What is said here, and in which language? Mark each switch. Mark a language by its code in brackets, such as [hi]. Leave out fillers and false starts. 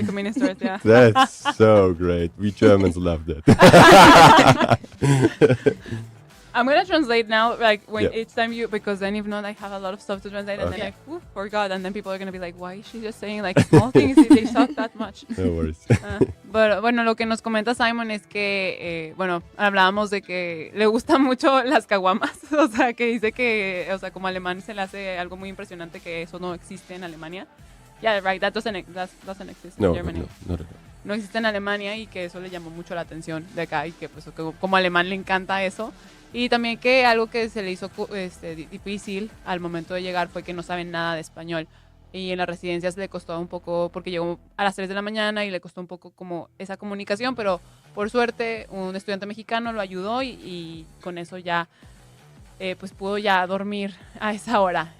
[en] convenience stores, yeah. That's so great. We Germans love that. I'm gonna translate now, like when each time because then if not, I have a lot of stuff to translate, and then I forgot, and then people are gonna be like, why is she just saying like small things if they suck that much? No worries. [es] Pero bueno, lo que nos comenta Simon es que, bueno, hablábamos de que le gustan mucho las caguamas, o sea, que dice que, o sea, como alemán se le hace algo muy impresionante que eso no existe en Alemania. [en] Yeah, right, that doesn't exist in Germany. No, not at all. [es] No existe en Alemania y que eso le llamó mucho la atención de acá y que pues como alemán le encanta eso. Y también que algo que se le hizo difícil al momento de llegar fue que no saben nada de español. Y en las residencias le costó un poco, porque llegó a las 3 de la mañana y le costó un poco como esa comunicación, pero por suerte un estudiante mexicano lo ayudó y con eso ya pues pudo ya dormir a esa hora.